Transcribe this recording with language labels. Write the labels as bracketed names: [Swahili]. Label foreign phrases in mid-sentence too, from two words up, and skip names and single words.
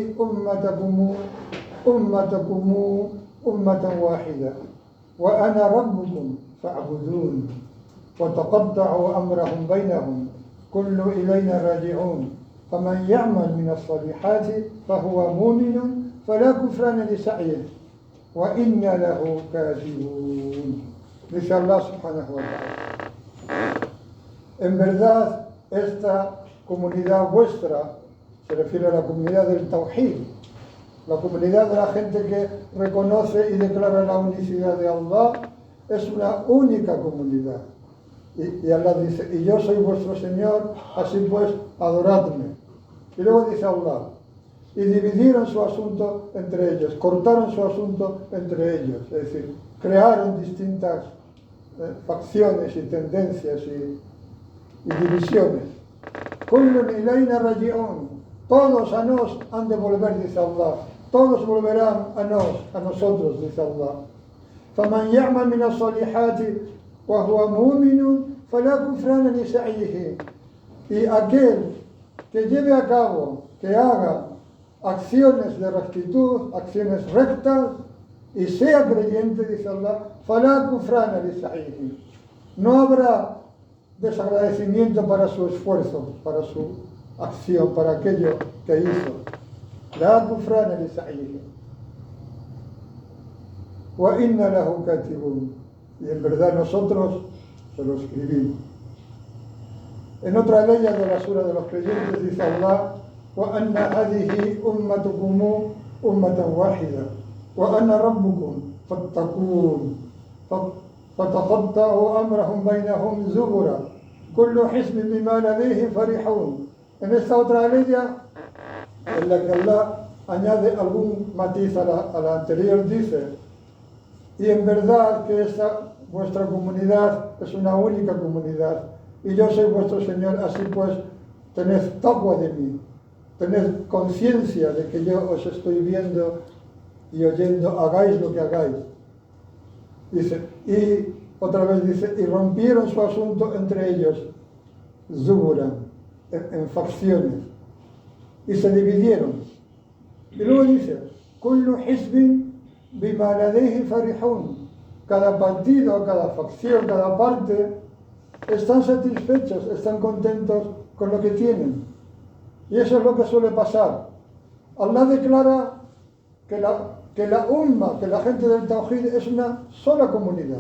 [Arabic] أمتكم أمة واحدة وأنا ربكم فاعبدون وتقطعوا أمرهم بينهم كل إلينا راجعون فمن يعمل من الصالحات فهو مؤمن فلا كفران لسعيه وإنا له كاتبون. [Spanish] Dice Allah [Arabic] سبحانه وتعالى, [Spanish] en verdad esta comunidad vuestra, se refiere a la comunidad del Tawhid, la comunidad de la gente que reconoce y declara la unicidad de Allah, es una única comunidad. Y Allah dice, y yo soy vuestro Señor, así pues adoradme. Y luego dice Allah, y dividieron su asunto entre ellos, cortaron su asunto entre ellos, es decir, crearon distintas facciones y tendencias y divisiones. [Arabic] كل إلينا راجعون, [Spanish] todos a nos han de volver, dice Allah, todos volverán a nosotros, dice Allah. [Arabic] فمن يعمل من الصالحات وهو مؤمن فلا كفران لسعيه. [Spanish] Y aquel que lleve a cabo, que haga acciones de rectitud, acciones rectas, y sea creyente, dice Allah, [Arabic] فَلَا كُفْرَانَ لِسَعِيهِ, [Spanish] no habrá desagradecimiento para su esfuerzo, para su acción, para aquello que hizo. [Arabic] لَا كُفْرَانَ لِسَعِيهِ وَإِنَّ لَهُ كَاتِبُونَ, [Spanish] y en verdad nosotros se lo escribimos. En otra ley de la sura de los creyentes dice Allah, [Arabic] وَأَنَّ هَذِهِ أُمَّتُكُمُ أُمَّةً وَاحِدَةً وَأَنَّ رَبُّكُمْ فَاتَّقُونَ فتقطعوا أمرهم بينهم زبرا كل حزب بما لديهم فرحون. [Spanish] En esta otra ley en la que Allah añade algún matiz a la anterior, dice, y en verdad que esa vuestra comunidad es una única comunidad y yo soy vuestro Señor, así pues tened taqwa de mí, tened conciencia de que yo os estoy viendo y oyendo, hagáis lo que hagáis. Dice, y otra vez dice, y rompieron su asunto entre ellos, zuburan, en facciones, y se dividieron. Y luego dice, [Arabic] كل حزب بما لديهم فرحون. [Spanish] Cada partido, cada facción, cada parte están satisfechos, están contentos con lo que tienen. Y eso es lo que suele pasar. Allah declara que la umma, que la gente del Tawhid es una sola comunidad.